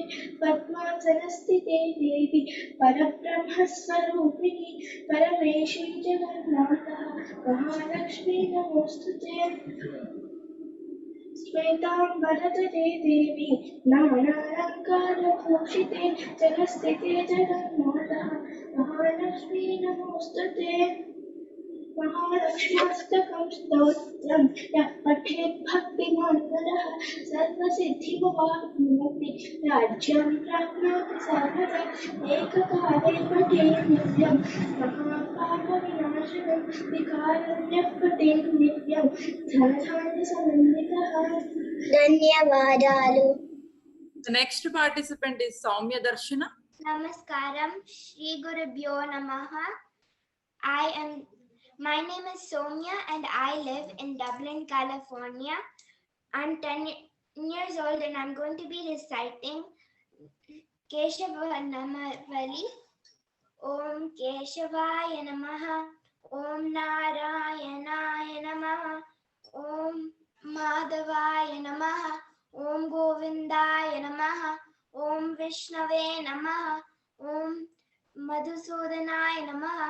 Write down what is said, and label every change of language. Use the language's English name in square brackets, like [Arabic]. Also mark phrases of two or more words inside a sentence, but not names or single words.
[Sanskrit] పద్మాసన స్థితే దేవి పరబ్రహ్మ స్వరూపిణి పరమేశీ జగన్నాథ మహాలక్ష్మీ నమోస్తుతే. శ్వేతాంబరధరే దేవి నానాలంకారభూషితే జగస్థితే జగన్మాత మహాలక్ష్మీ నమోస్తుతే. महालक्ष्म्यस्तकं स्तोत्रं यः पठेत् भक्तिमान् नरः सर्वसिद्धिमवाप्नोति राज्यं प्राप्नोति सर्वदा एककाले पठेत् नित्यं महापापविनाशनं विकारं यः पठेत् नित्यं धनधान्यसमन्वितः [Telugu] ధన్యవాదాలు. [English] The next participant is Soumya Darshana. [Sanskrit] Namaskaram, श्री गुरुभ्यो नमः. [English] My name is Soumya and I live in Dublin, California. I'm 10 years old and I'm going to be reciting Keshava Namavali. [Sanskrit] ॐ केशवाय नमः, ॐ नारायणाय नमः, ॐ माधवाय नमः, ॐ गोविन्दाय नमः, ॐ विष्णवे नमः, ॐ मधुसूदनाय नमः,